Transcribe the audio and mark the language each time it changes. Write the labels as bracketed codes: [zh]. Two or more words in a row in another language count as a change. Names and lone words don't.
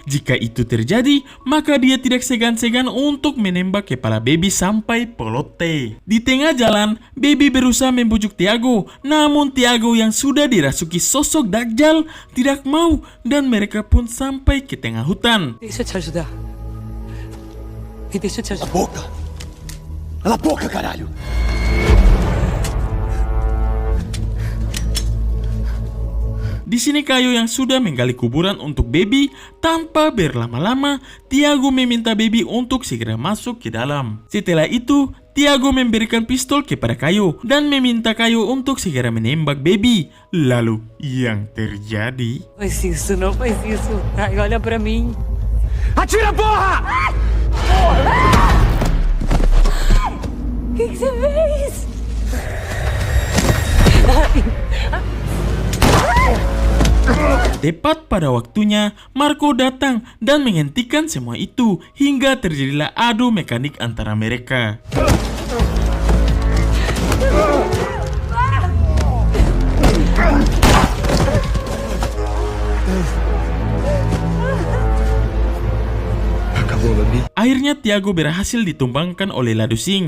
[id] Jika itu terjadi, maka dia tidak segan-segan untuk menembak kepala Baby sampai pelote. Di tengah jalan, Baby berusaha membujuk Tiago, namun Tiago yang sudah dirasuki sosok Dajjal tidak mau dan mereka pun sampai ke tengah hutan. [pt] Deixa eu te ajudar. Me deixa eu te ajudar. Boca! Cala a boca, caralho! [id] Di sini Kayo yang sudah menggali kuburan untuk Baby. Tanpa berlama-lama, Tiago meminta Baby untuk segera masuk ke dalam. Setelah itu, Tiago memberikan pistol kepada Kayo dan meminta Kayo untuk segera menembak Baby. Lalu yang terjadi? [pt] Faz isso, não faz isso. Ai, olha pra mim. Atira, porra! O que você fez? [id] Tepat pada waktunya, Marco datang dan menghentikan semua itu hingga terjadilah adu mekanik antara mereka. Akhirnya Tiago berhasil ditumbangkan oleh Ladusing.